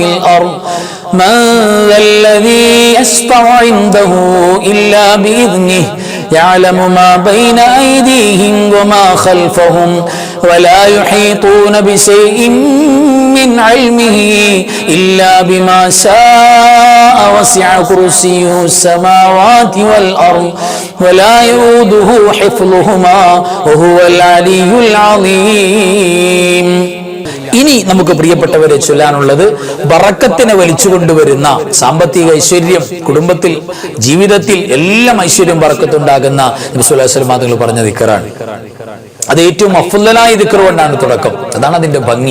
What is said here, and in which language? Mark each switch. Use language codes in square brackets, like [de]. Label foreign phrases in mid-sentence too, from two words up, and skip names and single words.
[ar] الأرض من ذا الذي يشفع عنده إلا بإذنه يعلم ما بين أيديهم وما خلفهم ولا يحيطون بشيء من علمه إلا بما شاء وسع كرسيه السماوات والأرض ولا يؤوده حفظهما وهو العلي العظيم. [ml] ഇനി നമുക്ക് പ്രിയപ്പെട്ടവരെ ചൊല്ലാനുള്ളത് ബറക്കത്തിനെ വലിച്ചു കൊണ്ടുവരുന്ന സാമ്പത്തിക ഐശ്വര്യം, കുടുംബത്തിൽ ജീവിതത്തിൽ എല്ലാം ഐശ്വര്യം ബറക്കത്തുണ്ടാകുന്ന നബി [ar] صلى الله عليه وسلم [ml] തങ്ങൾ പറഞ്ഞ ദിക്റാണ്. അത് ഏറ്റവും അഫ്ളലായ ദിക്ർ കൊണ്ടാണ് തുടക്കം. അതാണ് അതിന്റെ ഭംഗി.